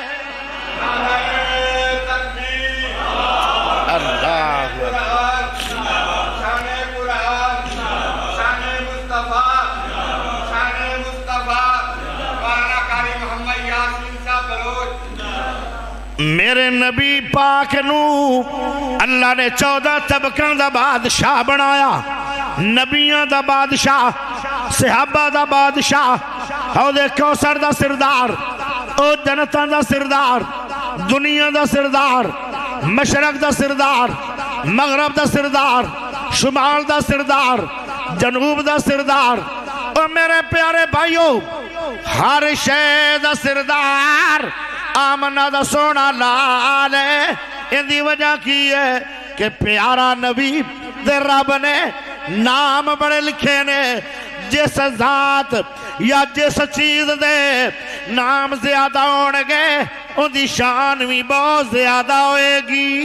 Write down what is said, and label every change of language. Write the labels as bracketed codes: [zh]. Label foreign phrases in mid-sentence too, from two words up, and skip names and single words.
[pa] اللہ میرے نبی پاک نو اللہ نے 14 طبقوں دا بادشاہ بنایا، نبیوں دا بادشاہ، صحابہ دا بادشاہ، حوض کوثر دا سردار، او جنتاں دا سردار، دنیا دا سردار، مشرق دا سردار، مغرب دا سردار، شمال دا سردار، جنوب دا سردار، او میرے پیارے بھائیو ہر شے دا سردار آمنہ دا سونا لال ہے۔ ان دی وجہ کی ہے کہ پیارا نبی دے رب نے نام بڑے لکھے نے، جس ذات یا جس چیز دے نام زیادہ ہونگے ان دی شان بھی بہت زیادہ ہوئے گی۔